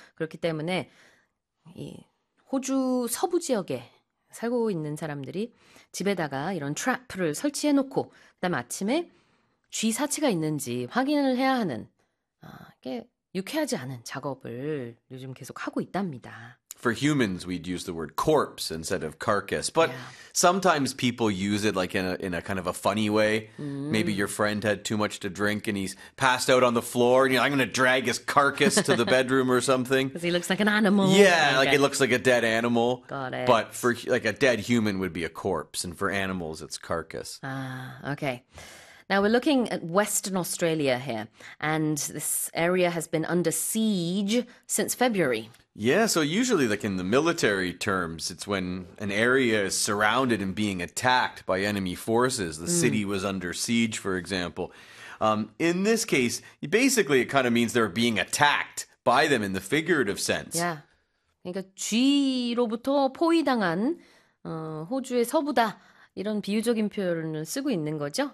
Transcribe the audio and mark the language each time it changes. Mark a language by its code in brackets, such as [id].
[ko] 그렇기 때문에 이 호주 서부 지역에 살고 있는 사람들이 집에다가 이런 트랩을 설치해놓고 그다음 아침에 쥐 사체가 있는지 확인을 해야 하는 꽤 유쾌하지 않은 작업을 요즘 계속 하고 있답니다. [en] For humans, we'd use the word corpse instead of carcass. But sometimes people use it like in a kind of a funny way. Maybe your friend had too much to drink and he's passed out on the floor. And you're like, I'm going to drag his carcass to the bedroom or something. Because he looks like an animal. Yeah, like it looks like a dead animal. Got it. But for like a dead human would be a corpse. And for animals, it's carcass. Okay. Now we're looking at Western Australia here. And this area has been under siege since February. Yeah, so usually like in the military terms, it's when an area is surrounded and being attacked by enemy forces. The city was under siege, for example. In this case, basically it kind of means they're being attacked by them in the figurative sense. Yeah. [ko] 그러니까 쥐로부터 포위당한 호주의 서부다. 이런 비유적인 표현을 쓰고 있는 거죠.